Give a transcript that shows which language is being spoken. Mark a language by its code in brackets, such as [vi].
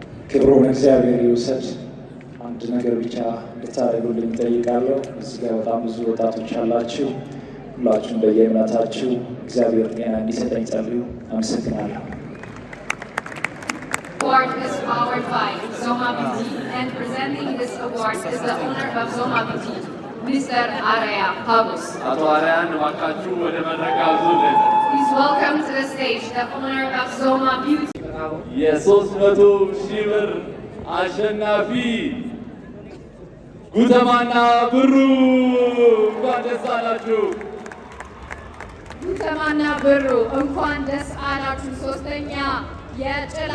[am] ክብሩን እግዚአብሔር ይውሰድ። አንድ ነገር ብቻ እንድታደርጉልኝ እጠይቃለሁ። እዚህ ጋር በጣም ብዙ ወጣቶች አላችሁ። ሁላችሁም በየእምነታችሁ እግዚአብሔር ጤና እንዲሰጠኝ ጸልዩ። አመሰግናለሁ። [en] Award is powered by Zoma Beauty, and presenting this award is the owner of Zoma Beauty, Mr. Araya Pabus. [am] አቶ አርያን እባካችሁ ወደ መድረክ አዙልን። [en] Please welcome to the stage the owner of Zoma Beauty. [am] የ300,000 ብር አሸናፊ ጉተማና ብሩ እንኳን ደስ አላችሁ። ጉተማና ብሩ እንኳን ደስ አላችሁ። ሶስተኛ የጭላ